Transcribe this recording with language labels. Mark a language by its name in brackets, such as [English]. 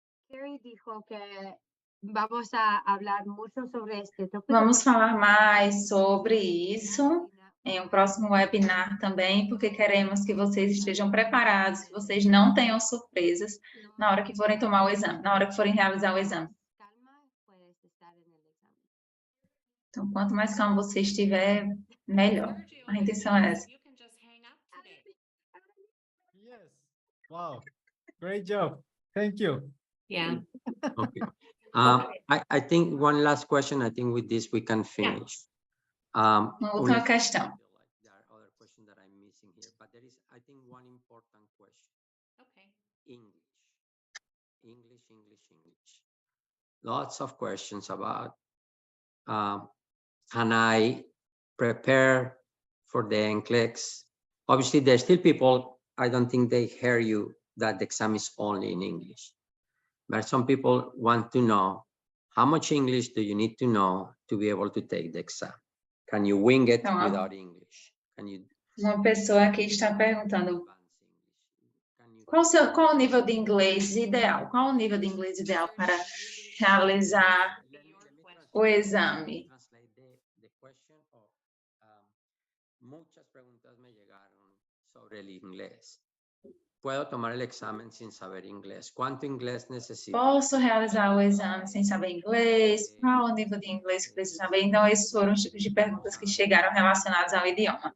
[Spanish] Carrie dijo que vamos a hablar mucho sobre este tópico. [Portuguese] Vamos falar mais sobre isso em um próximo webinar também, porque queremos que vocês estejam preparados, que vocês não tenham surpresas na hora que forem tomar o exame, na hora que forem realizar o exame. [Spanish] Calma, puedes estar en el examen. [Portuguese] Então, quanto mais calmo você estiver, melhor. [English] Sergio, [Portuguese] A intenção é essa. [English] you can just hang up today. Yes. Wow. Great job. Thank you. Yeah, Okay. I think one last question. I think with this we can finish. [Portuguese] Uma última [English] Only- [Portuguese] questão. [English] There are other questions that I'm missing here, but there is, I think, one important question. okay. English. English, English, English. Lots of questions about can I prepare for the NCLEX? Obviously, there's still people, I don't think they hear you that the exam is only in English. But some people want to know how much English do you need to know to be able to take the exam? Can you wing it [Portuguese] Então, [English] without English? Can you [Portuguese] uma pessoa aqui está perguntando [English] advance English? Can you [Portuguese] qual o nível de inglês ideal? Qual o nível de inglês ideal para realizar o exame? [English] translate the question or, [Spanish] muchas preguntas me llegaron sobre el inglés. ¿Puedo tomar el examen sin saber inglés? ¿Cuánto inglés necesito? [Portuguese] Posso realizar o exame sem saber inglês? Qual o nível de inglês que preciso saber? Então, esses foram os tipos de perguntas que chegaram relacionadas ao idioma.